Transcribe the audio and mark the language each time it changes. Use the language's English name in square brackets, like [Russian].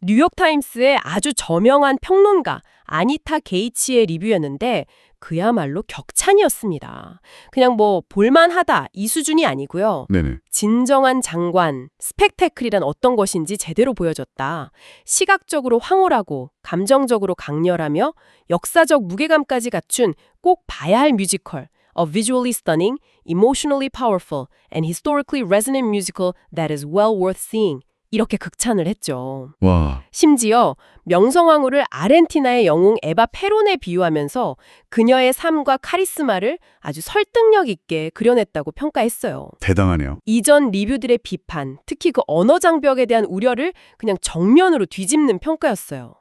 [Korean] 뉴욕타임스의 아주 저명한 평론가 아니타 게이츠의 리뷰였는데 그야말로 격찬이었습니다. 그냥 뭐 볼만하다 이 수준이 아니고요. 네네. 진정한 장관, 스펙테클이란 어떤 것인지 제대로 보여줬다. 시각적으로 황홀하고 감정적으로 강렬하며 역사적 무게감까지 갖춘 꼭 봐야 할 뮤지컬. [English] A visually stunning, emotionally powerful, and historically resonant musical that is well worth seeing. [Korean] 이렇게 극찬을 했죠. 와, 심지어 명성황후를 아르헨티나의 영웅 에바 페론에 비유하면서 그녀의 삶과 카리스마를 아주 설득력 있게 그려냈다고 평가했어요. 대단하네요. 이전 리뷰들의 비판, 특히 그 언어 장벽에 대한 우려를 그냥 정면으로 뒤집는 평가였어요.